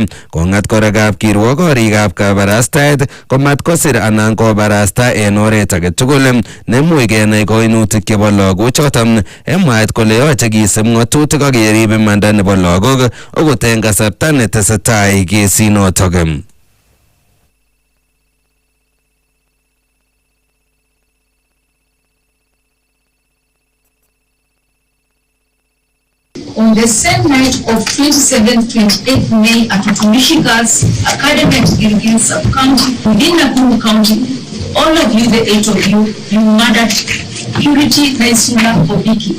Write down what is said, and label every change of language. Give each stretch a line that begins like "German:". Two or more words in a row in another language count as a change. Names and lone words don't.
Kalenjin: Kong'at kora kapkirwok korikab kabarastaet komat kosir anan kobarasta en oret age tugul nemuch kenai koinutik chebo lagochoton en mwaet kole yoche kisib ng'atutik ak kerib imanda nebo lagok okot en kasarta netesetai kesinotok.
English: On the same night of 27th-28th May at Utumishi Girls Academy at Gilgil Sub-County within Nakuru County, all of you, the 8 of you, you murdered Purity Naisula Obiki.